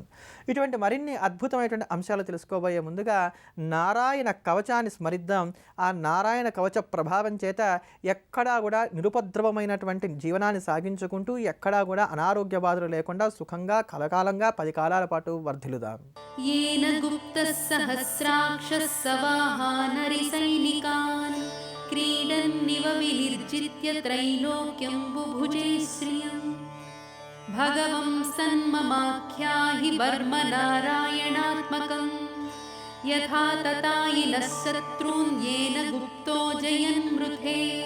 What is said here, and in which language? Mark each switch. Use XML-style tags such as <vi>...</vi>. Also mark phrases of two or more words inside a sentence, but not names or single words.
<te>ఇటువంటి మరిన్ని అద్భుతమైనటువంటి అంశాలు తెలుసుకోబోయే ముందుగా నారాయణ కవచాన్ని స్మరిద్దాం. ఆ నారాయణ కవచ ప్రభావం చేత ఎక్కడా కూడా నిరుపద్రవమైనటువంటి జీవనాన్ని సాగించుకుంటూ ఎక్కడా కూడా అనారోగ్య బాధలు లేకుండా సుఖంగా కలకాలంగా 10 కాలాల పాటు వర్ధిల్లుదాం.</te> <sa>येन गुप्तः सहस्राक्षः सवाहानरि सैनिकान् क्रीडन्निव विनिर्जित्य त्रैलोक्यं बुभुजे श्रियम् भगवं सन्ममाख्याहि वर्म नारायणात्मकम् यथा ततायिनः शत्रून् येन गुप्तो जयन्मृथे.</sa>